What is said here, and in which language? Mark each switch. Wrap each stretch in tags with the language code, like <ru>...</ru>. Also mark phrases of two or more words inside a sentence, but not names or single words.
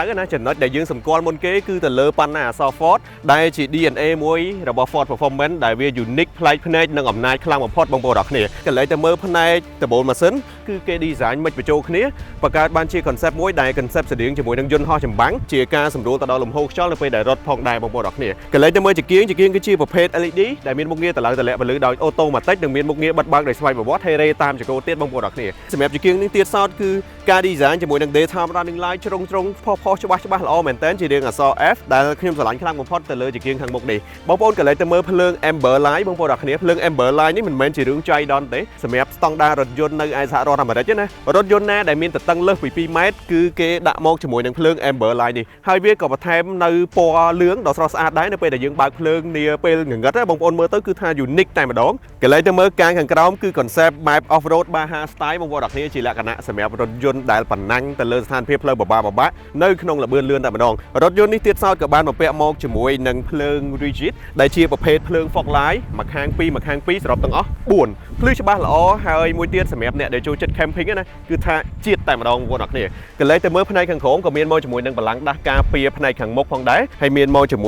<km>ណាចំណុចដែលយើងសម្គាល់មុនគេគឺទៅលើប៉ាណាអក្សរ Ford ដែលជា DNA មួយរបស់ Ford Performance ដែលវា unique ប្លែកភ្នែកនិងអំណាចខ្លាំងបំផុតបងប្អូនអរគ្នាក៏លេចទៅមើលផ្នែកដបូលម៉ាស៊ីនគឺគេ design មិនបញ្ចូលគ្នាបង្កើតបានជា concept មួយដែល concept ស្តៀងជាមួយនឹងយន្តហោះចម្បាំងជាការសម្រួលទៅដល់លំហូរខ្យល់នៅពេលដែលរត់ផងដែរបងប្អូនអរគ្នាក៏លេចទៅមើលជាគៀងគឺជាប្រភេទ LED ដែលមានមុខងារតម្លើងតម្លាក់ពលឺដោយ automatic និងមានមុខងារបិទបើកដោយស្វ័យប្រវត្តិហើយរេតាម ចង្កូតទៀតបងប្អូនអរគ្នាសម្រាប់ជាគៀងនេះទៀតសោតគឺការ design ជាមួយនឹង</km> <en>daytime running light</en> <km>ជ្រុងផុសច្បាស់ល្អមែនតើជារាងអក្សរ F ដែលខ្ញុំស្រឡាញ់ខ្លាំងបំផុតទៅលើជាគៀងខាងមុខនេះបងប្អូនក៏លេចទៅមើលភ្លើង</km> <en>amber light</en> <km>បងប្អូនអរគ្នាភ្លើង</km> <en>amber light</en> <km>នេះមិនមែនជា រឿងចៃដន្យទេសម្រាប់ស្តង់ដាររថយន្តនៅឯសហរដ្ឋអាមេរិកទេណារថយន្តណាដែលមានទទឹងលើសពី2ម៉ែត្រគឺគេដាក់មកជាមួយនឹងភ្លើង</km> <en>amber light</en> <km>នេះហើយវាក៏បន្ថែមនៅពណ៌លឿងដ៏ស្រ ស់ស្អាតដែរនៅពេលដែលយើងបើកភ្លើងនាពេលងងឹតបងប្អូនមើលទៅគឺថា unique តែម្ដងក៏លេចទៅមើលកាងខាងក្រោមគឺ</km> <en>concept map off road Baja</en> <km>style បងប្អូនអរគ្នាជាលក្ខណៈសម្រាប់រថយន្តដែលប៉ុណ្ណាំងទៅលើស្ថានភាពផ្លូវបបាក់នៅក្នុងល្បឿនលឿនតែម្ដងរថយន្តនេះទៀតសោតក៏បានបំពាក់មកជាមួយនឹងភ្លើង rigid ដែលជាប្រភេទភ្លើង</km> <en>fog light</en> <km>មួយខាង2សរុបទាំងអស់4ភ្លឺច្បាស់ល្អហើយមួយទៀតសម្រាប់អ្នកដែលចូលចិត្ត camping ណាគឺថាជាតិតែម្ដងបងប្អូនអរគ្នាក៏លេចទៅមើលផ្នែកខាងក្រោមក៏មានមកជាមួយនឹងបល្ល័ង្កដាស់ការពារផ្នែកខាងមុខផងដែរហើយមានមកជាមួយ</km>